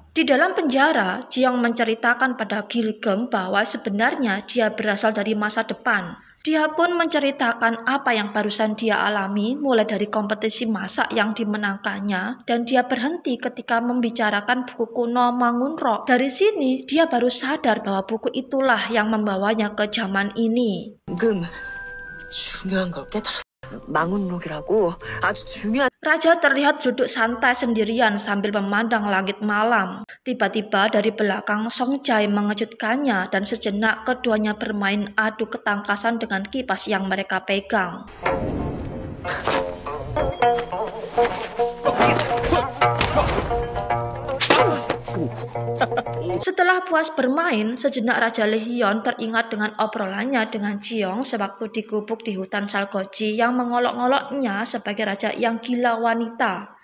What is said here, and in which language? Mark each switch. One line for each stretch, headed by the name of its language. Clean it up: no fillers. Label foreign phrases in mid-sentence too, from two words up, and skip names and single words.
Indonesian: Di dalam penjara, Jiyoung menceritakan pada Gilgem bahwa sebenarnya dia berasal dari masa depan. Dia pun menceritakan apa yang barusan dia alami mulai dari kompetisi masak yang dimenangkannya, dan dia berhenti ketika membicarakan buku kuno Mangunro. Dari sini dia baru sadar bahwa buku itulah yang membawanya ke zaman ini.
Korean: 중요한 걸 깨달았어. 망운록이라고 아주 중요한.
Indonesian: Raja terlihat duduk santai sendirian sambil memandang langit malam. Tiba-tiba dari belakang Songjai mengejutkannya dan sejenak keduanya bermain adu ketangkasan dengan kipas yang mereka pegang. Setelah puas bermain, sejenak Raja Lee Hyun teringat dengan obrolannya dengan Jiyoung sewaktu digubuk di hutan Salgoji yang mengolok-oloknya sebagai raja yang gila wanita.